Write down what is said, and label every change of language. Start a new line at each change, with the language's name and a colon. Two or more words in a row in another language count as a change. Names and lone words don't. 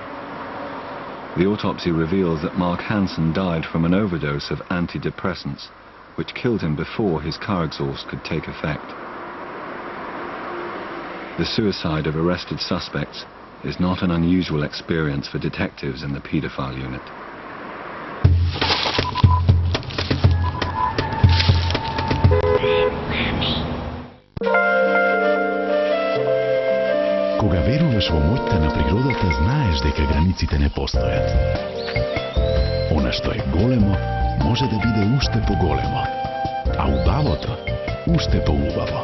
English: The autopsy reveals that Mark Hansen died from an overdose of antidepressants which killed him before his car exhaust could take effect. The suicide of arrested suspects is not an unusual experience for detectives in the paedophile unit.
Macedonian: Кога веруваш во моќта на природата, знаеш дека границите не постојат. Она што е големо, може да биде уште поголемо, а убавото уште поубаво.